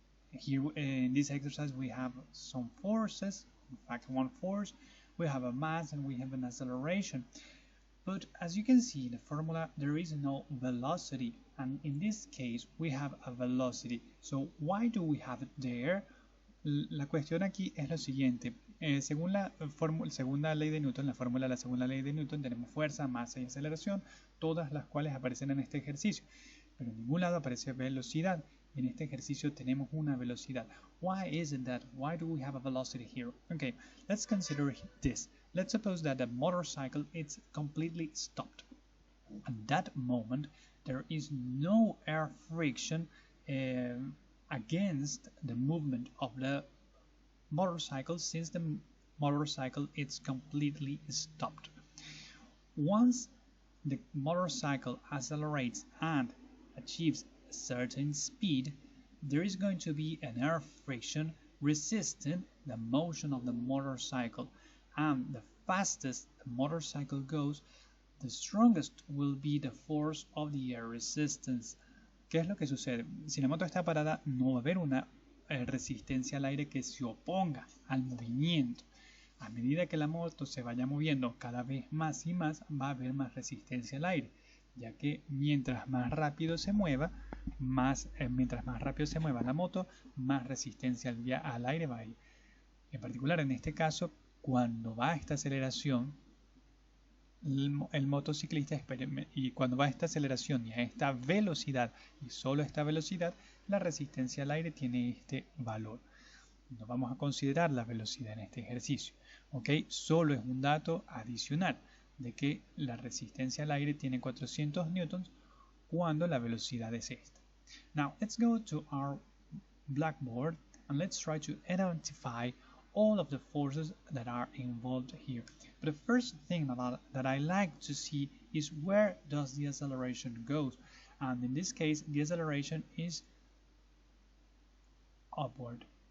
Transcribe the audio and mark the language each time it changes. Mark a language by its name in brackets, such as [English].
[English] Here in this exercise we have some forces, in fact one force, we have a mass, and we have an acceleration. But as you can see in the formula, there is no velocity, and in this case we have a velocity. So why do we have it there? [Spanish] La cuestión aquí es lo siguiente. Según la segunda ley de Newton, la fórmula de la segunda ley de Newton, tenemos fuerza, masa y aceleración, todas las cuales aparecen en este ejercicio. Pero en ningún lado aparece velocidad. En este ejercicio tenemos una velocidad. [English] Why is it that? Why do we have a velocity here? Okay, let's consider this. Let's suppose that the motorcycle is completely stopped. At that moment, there is no air friction against the movement of the motorcycle since the motorcycle is completely stopped. Once the motorcycle accelerates and achieves a certain speed, there is going to be an air friction resisting the motion of the motorcycle, and the fastest the motorcycle goes, the strongest will be the force of the air resistance. [Spanish] ¿Qué es lo que sucede? Si la moto está parada, no va a haber una resistencia al aire que se oponga al movimiento. A medida que la moto se vaya moviendo cada vez más y más, va a haber más resistencia al aire, ya que mientras más rápido se mueva, mientras más rápido se mueva la moto, más resistencia al aire va a ir. En particular, en este caso, cuando va a esta aceleración, el motociclista y cuando va a esta aceleración y a esta velocidad, y solo esta velocidad, la resistencia al aire tiene este valor. No vamos a considerar la velocidad en este ejercicio, ¿ok? Solo es un dato adicional de que la resistencia al aire tiene 400 newtons cuando la velocidad es esta. [English] Now, let's go to our blackboard and let's try to identify all of the forces that are involved here. But the first thing that I like to see is where does the acceleration go. And in this case, the acceleration is upward.